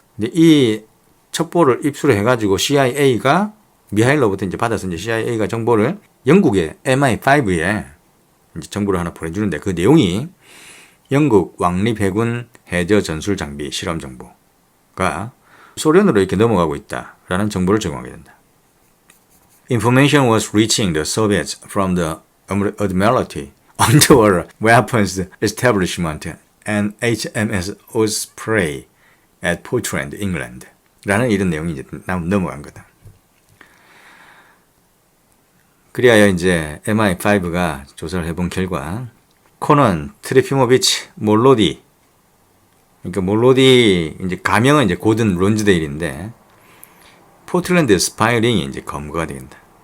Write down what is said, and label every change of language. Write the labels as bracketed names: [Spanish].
[Korean] 근데 이 첩보를 입수를 해가지고 CIA가 미하일로부터 이제 받아서 이제 CIA가 정보를 영국의 MI5에 이제 정보를 하나 보내주는데, 그 내용이 영국 왕립해군 해저 전술 장비 실험 정보가 소련으로 이렇게 넘어가고 있다라는 정보를 제공하게 된다. [English] Information was reaching the Soviets from the Admiralty Underwater Weapons Establishment and HMS Osprey at Portland, England [Korean] 라는 이런 내용이 이제 넘어간 거다. 그리하여 이제 MI5가 조사를 해본 결과 코넌 트리피모비치 몰로디, 그러니까 몰로디 이제 가명은 이제 고든 론즈데일인데 포틀랜드 스파이링이 이제 검거가 된다.